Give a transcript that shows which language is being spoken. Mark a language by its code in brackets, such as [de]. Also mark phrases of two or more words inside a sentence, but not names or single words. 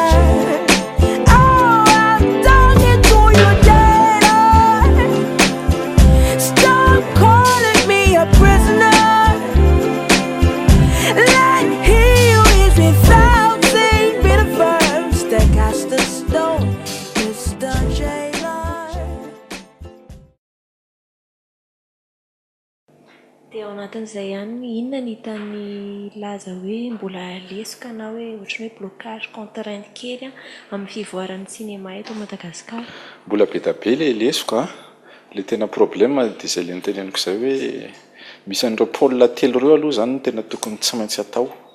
[en] Oh, I'm talking to you, Jailer. Stop calling me a prisoner. Let he who is without sin be the first to cast the stone, Mr. Jailer. [mg] Dia ao anatin'izay ihany inona ny hitan'ny laza hoe mbola lesika na hoe ohatran'ny hoe [fr] blocage contrainte [mg] kely amin'ny fivoaran'ny cinéma eto Madagasikara? Mbola be da be ilay lesiko le tena problème dia izay le niteneniko izay hoe misy an'ireo pôle telo ireo aloha zany tena tokony tsy maintsy atao.